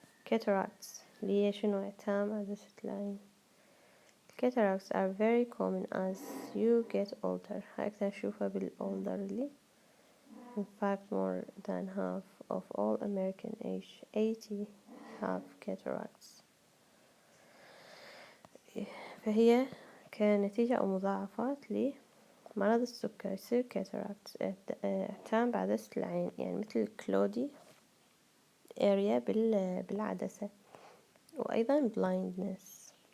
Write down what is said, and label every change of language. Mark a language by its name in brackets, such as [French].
[Arabic] Cataracts اللي هي شنو اعتام عدسة العين. [English] Cataracts are very common as you get older. [Arabic] هاي أكثر نشوفها بالolderly. [English] In fact, more than half of all American age 80 have cataracts. [Arabic] فهي كنتيجة أو مضاعفات لمرض السكر يصير cataracts، اعتام بعدسة العين، يعني مثل cloudy area بالعدسة، وأيضا blindness.